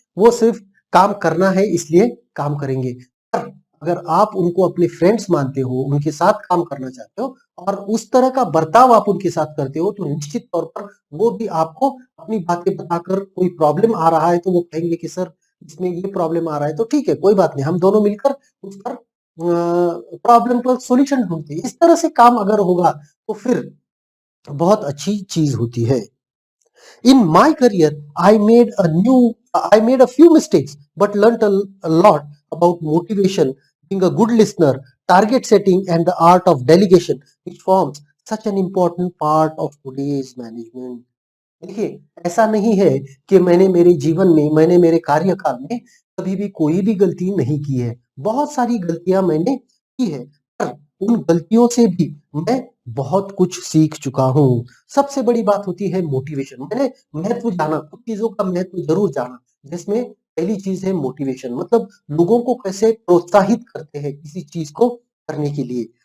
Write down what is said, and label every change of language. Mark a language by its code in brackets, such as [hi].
[hi] वो सिर्फ काम करना है इसलिए काम करेंगे। पर अगर आप उनको अपने फ्रेंड्स मानते हो, उनके साथ काम करना चाहते हो और उस तरह का बर्ताव आप उनके साथ करते हो, तो निश्चित तौर पर वो भी आपको अपनी बातें बताकर, कोई प्रॉब्लम आ रहा है तो वो कहेंगे कि सर इसमें ये प्रॉब्लम आ रहा है, तो ठीक है, कोई बात नहीं, हम दोनों मिलकर उस पर प्रॉब्लम पर सॉल्यूशन ढूँढते हैं। इस तरह से काम अगर होगा तो फिर बहुत अच्छी चीज़ होती है। [en] In my career, I made a few mistakes, but learned a lot about motivation, being a good listener, target setting, and the art of delegation, which forms such an important part of today's management. [hi] देखिए, ऐसा नहीं है कि मैंने मेरे कार्यकाल में कभी भी कोई भी गलती नहीं की है। बहुत सारी गलतियाँ मैंने की है, पर उन गलतियों से भी मैं बहुत कुछ सीख चुका हूँ। सबसे बड़ी बात होती है मोटिवेशन। मैंने महत्व जाना, कुछ चीज़ों का महत्व ज़रूर जाना, जिसमें पहली चीज़ है मोटिवेशन, मतलब लोगों को कैसे प्रोत्साहित करते हैं किसी चीज़ को करने के लिए।